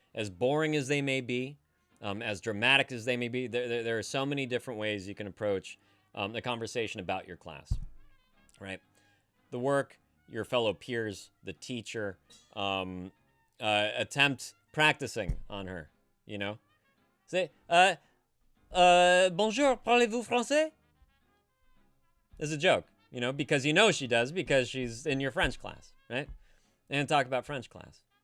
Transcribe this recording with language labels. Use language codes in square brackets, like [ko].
[en] As boring as they may be, as dramatic as they may be, there are so many different ways you can approach the conversation about your class, right? The work, your fellow peers, the teacher, attempt practicing on her, you know? Say, [fr] bonjour, parlez-vous français? [en] It's a joke, you know, because you know she does, because she's in your French class, right? And talk about French class.